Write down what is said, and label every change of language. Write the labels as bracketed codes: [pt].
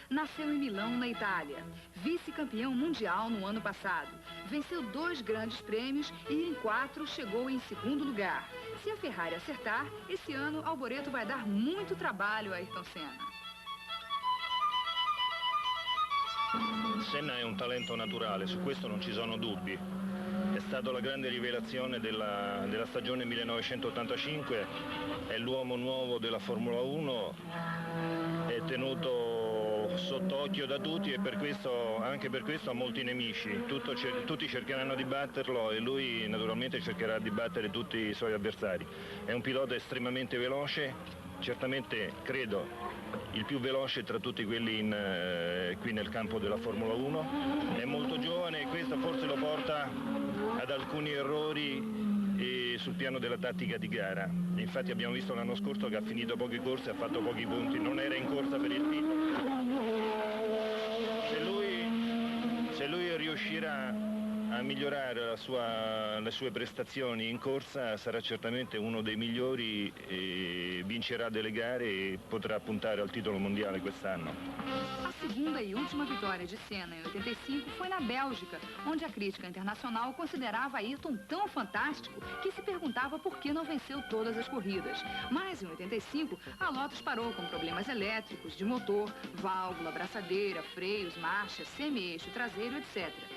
[pt] Nasceu em Milão, na Itália. Vice-campeão mundial no ano passado. Venceu 2 grandes prêmios e em 4 chegou em 2º lugar. Se a Ferrari acertar, esse ano Alboreto vai dar muito trabalho a Ayrton Senna. [it] Senna è un talento naturale, su questo non ci sono dubbi. È stata la grande rivelazione della stagione 1985, è l'uomo nuovo della Formula 1, è tenuto sott'occhio da tutti e anche per questo ha molti nemici. Tutti cercheranno di batterlo e lui naturalmente cercherà di battere tutti i suoi avversari. È un pilota estremamente veloce, certamente credo il più veloce tra tutti quelli qui nel campo della Formula 1, è molto giovane e questo forse lo porta ad alcuni errori sul piano della tattica di gara. Infatti abbiamo visto l'anno scorso che ha finito poche corse, ha fatto pochi punti, non era in corsa per il titolo. Se lui riuscirà a migliorare le sue prestazioni in corsa sarà certamente uno dei migliori, vincerà delle gare e potrà puntare al titolo mondiale quest'anno. [pt] A segunda e última vitória de Senna em 85 foi na Bélgica, onde a crítica internacional considerava Ayrton tão fantástico que se perguntava por que não venceu todas as corridas. Mas em 85, a Lotus parou com problemas elétricos, de motor, válvula, braçadeira, freios, marcha, semi-eixo traseiro, etc.